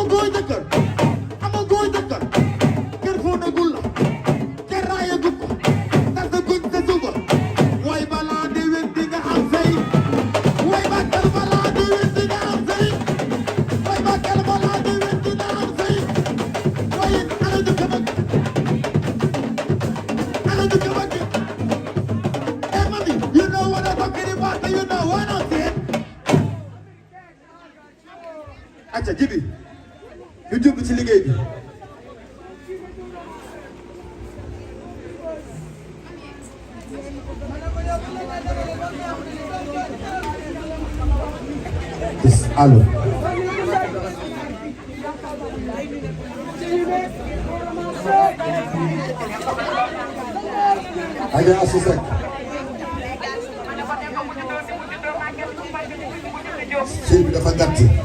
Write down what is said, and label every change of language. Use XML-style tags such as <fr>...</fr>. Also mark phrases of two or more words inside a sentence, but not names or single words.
<wo>góor jëkkër amoo góor jëkkër kër foo dagul la kër raaya gu ko tas sa guñ sa suba way balaa déwén di nga am sëy way bàkkal balaa déwén di nga am sëy way bàkkal balaa déwén di nga am sëy waaye ana du ko bëgg ana du ko bëgg</wo> <en>mami you know what I'm talking about you know what I'm saying</en> <wo>acca jibi ñu jublu ci liggéey bi allo Adja Assou Seck sëy bi dafa gàtt</wo>